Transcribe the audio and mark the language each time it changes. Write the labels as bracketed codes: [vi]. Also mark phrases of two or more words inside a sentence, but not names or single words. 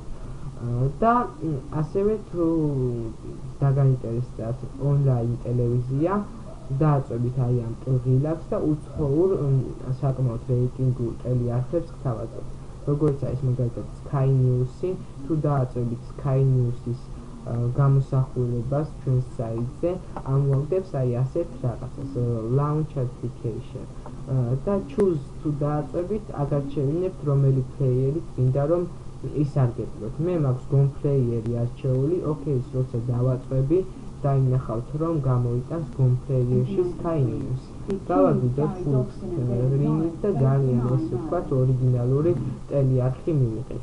[ka] და ასევე თუ დაგაინტერესებთ ონლაინ ტელევიზია, დააწვევით აი ამ ღილაკს და უცხოურ საკმაოდ რეიტინგურ ტელეარხებს გთავაზობთ. როგორც არის მაგალითად Sky News-ი, თუ დააწვევით Sky News-ის გამოსახულებას ჩვენს საიტზე, ამოვაგდებს აი ასეთ რაღაცას, [en] launch application. [ka] და choose თუ დააწვევით, აგარჩევინებთ რომელი პლეიერით გინდა რომ ისარგებლოთ. მე მაქვს Gone Player-ი არჩეული, OK-ის როცა დავაწვევი, დაინახავთ რომ გამოვიტანს Gone Player-ში Sky News. დავაგდოთ [en] full screen- [ka] ით და ძალიან ესე ვთქვათ ორიგინალური ტელეარხი მივიღეთ.